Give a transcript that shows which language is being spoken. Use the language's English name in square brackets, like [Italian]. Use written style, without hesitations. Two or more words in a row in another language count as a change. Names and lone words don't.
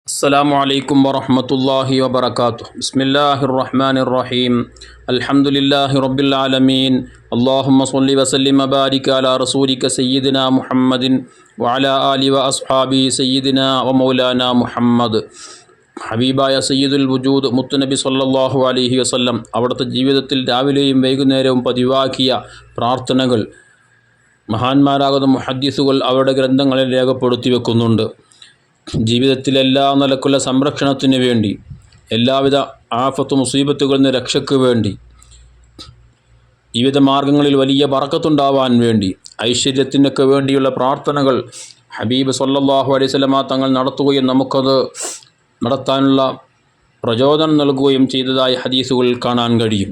[Arabic] السلام عليكم ورحمة الله وبركاته بسم الله الرحمن الرحيم الحمد لله رب العالمين اللهم صل وسلم وبارك على رسولك سيدنا محمد وعلى آله وأصحابه سيدنا ومولانا محمد ഹബീബായ سيد الوجود മുത്തുനബി صلى الله عليه وسلم [Malayalam] അവിടുത്തെ ജീവിതത്തിൽ രാവിലെയും വൈകുന്നേരവും പതിവാക്കിയ പ്രാർത്ഥനകൾ മഹാന്മാരാകുന്ന മുഹദ്ദിസുകൾ അവരുടെ ഗ്രന്ഥങ്ങളിൽ രേഖപ്പെടുത്തി വെക്കുന്നുണ്ട്. ജീവിതത്തിലെല്ലാ നിലക്കുള്ള സംരക്ഷണത്തിന് വേണ്ടി, എല്ലാവിധ ആഫത്ത് മുസീബത്തുകളിൽ നിന്ന് രക്ഷയ്ക്ക് വേണ്ടി, ജീവിത മാർഗങ്ങളിൽ വലിയ ബറക്കത്തുണ്ടാവാൻ വേണ്ടി, ഐശ്വര്യത്തിനൊക്കെ വേണ്ടിയുള്ള പ്രാർത്ഥനകൾ ഹബീബ് [Arabic] صلى الله عليه وسلم [Malayalam] തങ്ങൾ നടത്തുകയും നമുക്കത് നടത്താനുള്ള പ്രചോദനം നൽകുകയും ചെയ്തതായ ഹദീസുകളിൽ കാണാൻ കഴിയും.